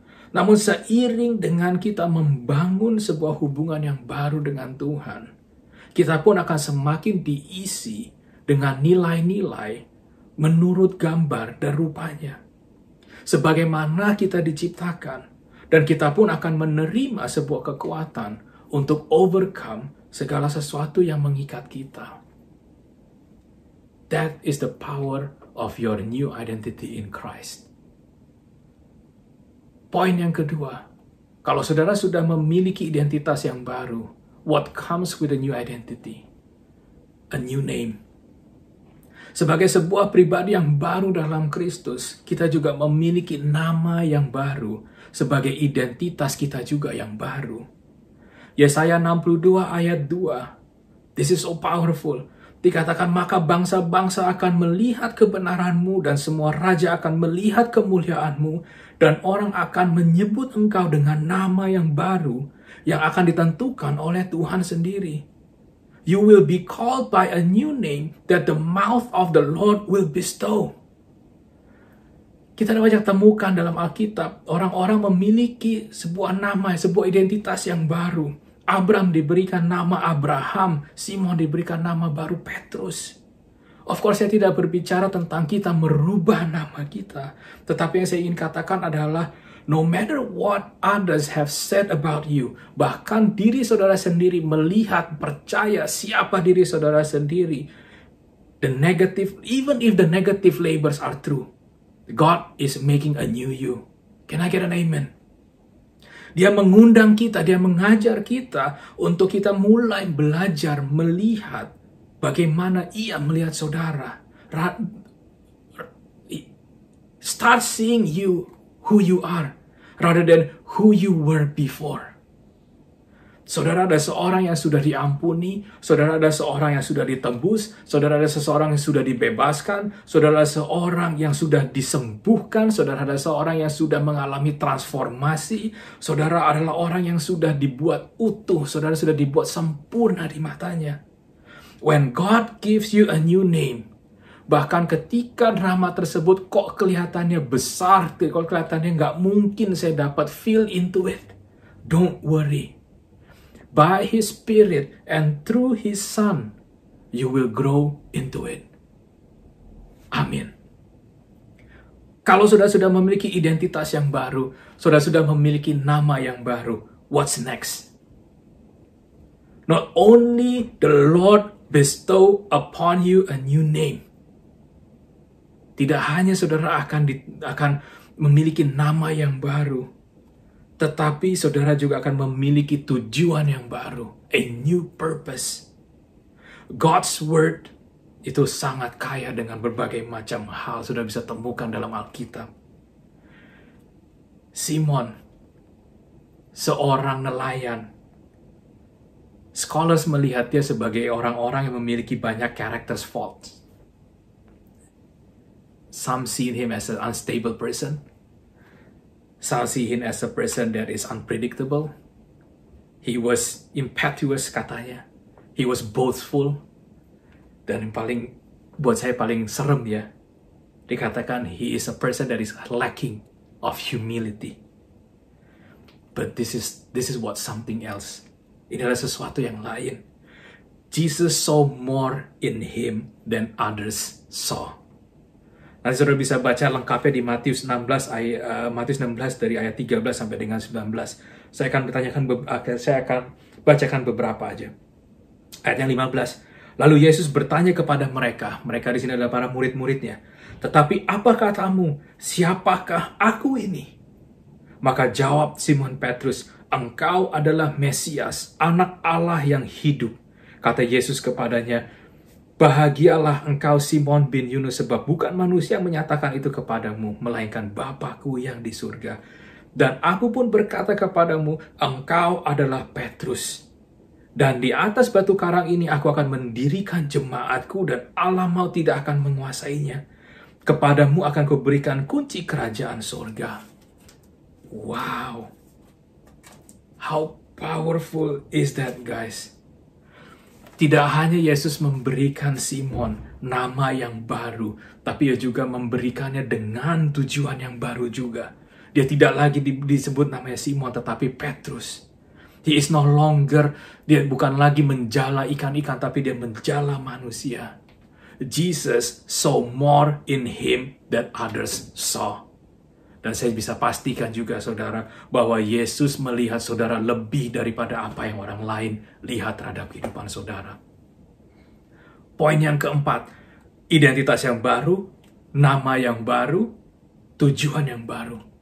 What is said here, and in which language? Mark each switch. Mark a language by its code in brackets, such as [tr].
[id] Namun seiring dengan kita membangun sebuah hubungan yang baru dengan Tuhan, kita pun akan semakin diisi dengan nilai-nilai menurut gambar dan rupanya. Sebagaimana kita diciptakan, dan kita pun akan menerima sebuah kekuatan untuk overcome segala sesuatu yang mengikat kita. [en] That is the power of your new identity in Christ. [id] Poin yang kedua, kalau saudara sudah memiliki identitas yang baru, [en] what comes with a new identity? A new name. [id] Sebagai sebuah pribadi yang baru dalam Kristus, kita juga memiliki nama yang baru, sebagai identitas kita juga yang baru. Yesaya 62 ayat 2, [en] this is so powerful. [id] Dikatakan, maka bangsa-bangsa akan melihat kebenaranmu dan semua raja akan melihat kemuliaanmu dan orang akan menyebut engkau dengan nama yang baru yang akan ditentukan oleh Tuhan sendiri. [en] You will be called by a new name that the mouth of the Lord will bestow. [id] Kita banyak temukan dalam Alkitab, orang-orang memiliki sebuah nama, sebuah identitas yang baru. Abraham diberikan nama Abraham, Simon diberikan nama baru Petrus. [en] Of course, [id] saya tidak berbicara tentang kita merubah nama kita. Tetapi yang saya ingin katakan adalah, [en] no matter what others have said about you, [id] bahkan diri saudara sendiri [en] melihat, percaya siapa diri saudara sendiri, the negative, even if the negative labels are true, God is making a new you. Can I get an amen? [id] Dia mengundang kita, dia mengajar kita untuk kita mulai belajar melihat bagaimana ia melihat saudara. [en] Start seeing you who you are rather than who you were before. [id] Saudara ada seorang yang sudah diampuni, saudara ada seorang yang sudah ditebus, saudara ada seseorang yang sudah dibebaskan, saudara ada seorang yang sudah disembuhkan, saudara ada seorang yang sudah mengalami transformasi, saudara adalah orang yang sudah dibuat utuh, saudara sudah dibuat sempurna di matanya. [en] When God gives you a new name, [id] bahkan ketika nama tersebut kok kelihatannya besar, kok kelihatannya nggak mungkin saya dapat [en] feel into it, don't worry. By His Spirit and through His Son, you will grow into it. [id] Amin. Kalau saudara sudah memiliki identitas yang baru, saudara sudah memiliki nama yang baru, [en] what's next? Not only the Lord bestow upon you a new name. [id] Tidak hanya saudara akan memiliki nama yang baru, tetapi saudara juga akan memiliki tujuan yang baru, [en] a new purpose. God's word [id] itu sangat kaya dengan berbagai macam hal, sudah bisa temukan dalam Alkitab. Simon, seorang nelayan. Scholars melihat dia sebagai orang-orang yang memiliki banyak [en] character faults. Some see him as an unstable person. Some see him as a person that is unpredictable. He was impetuous katanya. He was boastful. [id] Dan yang buat saya paling serem ya, dikatakan [en] he is a person that is lacking of humility. But this is what something else. [id] Ini adalah sesuatu yang lain. [en] Jesus saw more in him than others saw. [id] Nanti saudara bisa baca lengkapnya di Matius 16 dari ayat 13 sampai dengan 19. Saya akan bacakan beberapa aja. Ayat yang 15. Lalu Yesus bertanya kepada mereka di sini adalah para murid-muridnya, "Tetapi apa katamu? Siapakah aku ini?" Maka jawab Simon Petrus, "Engkau adalah Mesias, anak Allah yang hidup." Kata Yesus kepadanya, "Bahagialah engkau Simon bin Yunus, sebab bukan manusia yang menyatakan itu kepadamu, melainkan Bapa-Ku yang di surga. Dan aku pun berkata kepadamu, engkau adalah Petrus. Dan di atas batu karang ini aku akan mendirikan jemaatku, dan Allah maut tidak akan menguasainya. Kepadamu akan kuberikan kunci kerajaan surga." Wow. [en] How powerful is that, guys? [id] Tidak hanya Yesus memberikan Simon nama yang baru, tapi ia juga memberikannya dengan tujuan yang baru juga. Dia tidak lagi disebut namanya Simon, tetapi Petrus. [en] He is no longer, [id] dia bukan lagi menjala ikan-ikan, tapi dia menjala manusia. [en] Jesus saw more in him than others saw. [id] Dan saya bisa pastikan juga saudara, bahwa Yesus melihat saudara lebih daripada apa yang orang lain lihat terhadap kehidupan saudara. Poin yang keempat, identitas yang baru, nama yang baru, tujuan yang baru.